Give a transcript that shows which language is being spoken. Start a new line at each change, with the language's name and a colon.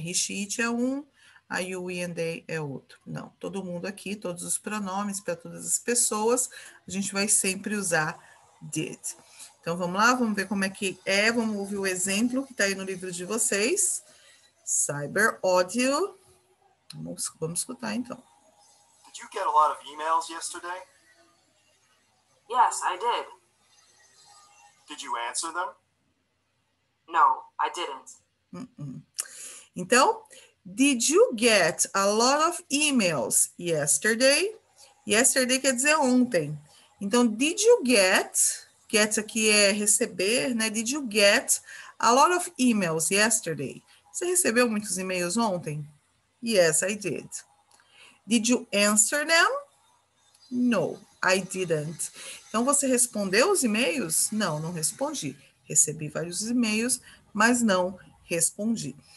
English: He, she, it
Portuguese: é um, a
English: you, we and they
Portuguese: é outro. Não, todo mundo aqui, todos os pronomes para todas as pessoas, a gente vai sempre usar did. Então, vamos lá, vamos ver como é que é, vamos ouvir o exemplo que está aí no livro de vocês. Cyber Audio. Vamos escutar, então.
English: Did you get a lot of emails yesterday? Yes, I did. Did you answer them? No, I didn't. Então, did you get a lot of emails yesterday?
Portuguese: Yesterday quer dizer ontem. Então,
English: did you get
Portuguese: aqui é receber, né?
English: Did you get a lot of emails yesterday?
Portuguese: Você recebeu muitos e-mails ontem?
English: Yes, I did. Did you answer them? No, I didn't.
Portuguese: Então, você respondeu os e-mails? Não, não respondi. Recebi vários e-mails, mas não respondi.